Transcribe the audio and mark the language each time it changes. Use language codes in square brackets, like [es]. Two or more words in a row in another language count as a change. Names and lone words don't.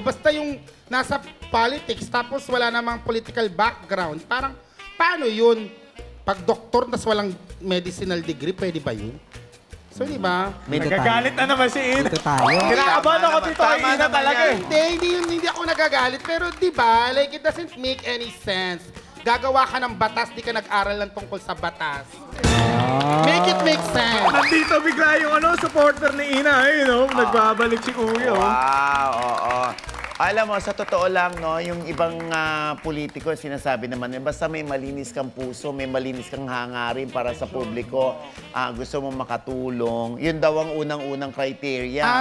[tl] Basta yung nasa politics, tapos wala namang [en] political background. [tl] Parang, paano yun? Pag doktor, tas walang [en] medicinal degree, [tl] pwede ba yun? So, di ba? Nagagalit na naman si Ina. Ito tayo. Kinakabahan ako dito kay Tama Ina naman talaga yan. eh. Hindi ako nagagalit. Pero di ba, [en] like, it doesn't make any sense. [tl] Gagawa ka ng batas, di ka nag-aral lang tungkol sa batas. [en] Make it make sense. [tl] Nandito bigla yung supporter ni Ina. Nagbabalik si Kuya. Wow, oo. Alam mo, sa totoo lang, no, yung ibang politiko, sinasabi naman, basta may malinis kang puso, may malinis kang hangarin para sa publiko, gusto mong makatulong, yun daw ang unang-unang criteria.